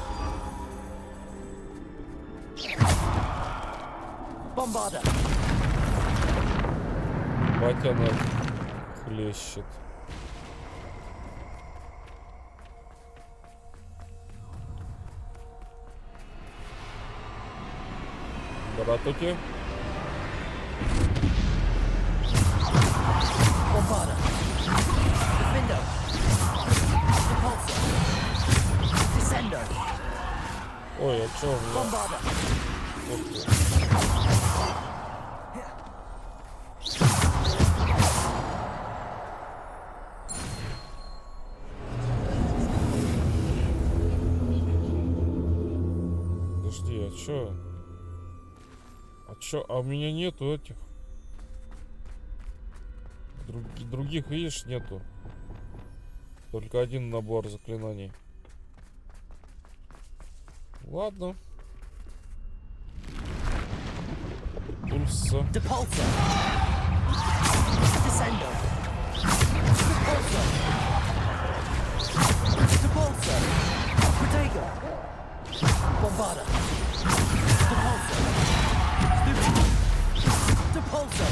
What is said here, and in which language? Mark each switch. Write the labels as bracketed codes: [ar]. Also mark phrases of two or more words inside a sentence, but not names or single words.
[ru] Bombarder. Батя нас хлещет. Братуки. Bombarder. Defender. Repulsor. Descender. Ой, а чё у меня? Bombarder. Подожди, а чё? А у меня нету этих. Других, видишь, нету. Только один набор заклинаний. Ладно. Пульса. Depulsor. Descender. Repulsor. Depulsor. Protego. Bombarder. Depulsor. Depulsor.